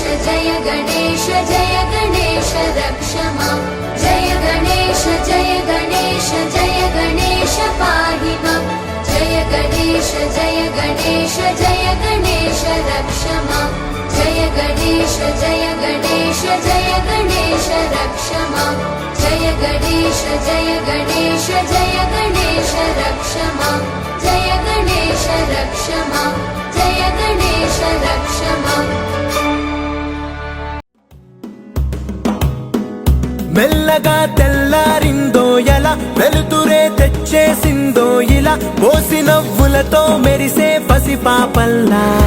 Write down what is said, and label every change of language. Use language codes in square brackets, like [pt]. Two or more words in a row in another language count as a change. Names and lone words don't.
[sa] जय गणेश जय गणेश रक्ष मां जय गणेश जय गणेश जय गणेश पाहि मां जय गणेश जय गणेश जय गणेश रक्ष मां जय गणेश जय गणेश जय गणेश रक्ष मां जय गणेश जय गणेश जय गणेश रक्ष मां जय गणेश रक्ष मां जय गणेश रक्ष मां [te] మెల్లగా తెల్లారిందో ఎలా వెలుతురే తెచ్చేసిందో ఇలా పోసి నవ్వులతో మెరిసే పసిపాపల్లా